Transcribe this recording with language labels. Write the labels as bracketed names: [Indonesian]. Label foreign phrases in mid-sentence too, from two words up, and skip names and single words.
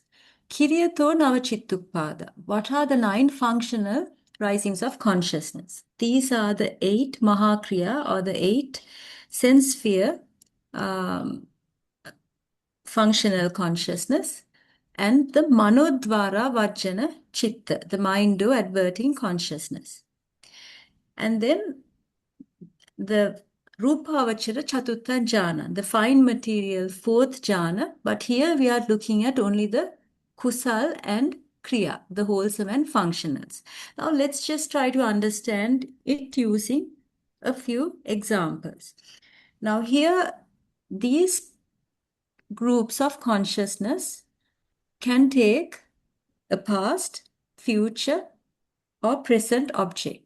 [Pali] Kiryato navachittupada. [English] What are the 9 functional risings of consciousness? These are the 8 mahakriya, or the 8 sense sphere functional consciousness, and the [Pali] manodvara vajjana chitta, [English] the mind-do adverting consciousness. And then the [Pali] rupavachara chatutta jhana, [English] the fine material 4th jhana, but here we are looking at only the kusal and kriya, the wholesome and functionals. Now let's just try to understand it using a few examples. Now here, these groups of consciousness can take a past, future, or present object.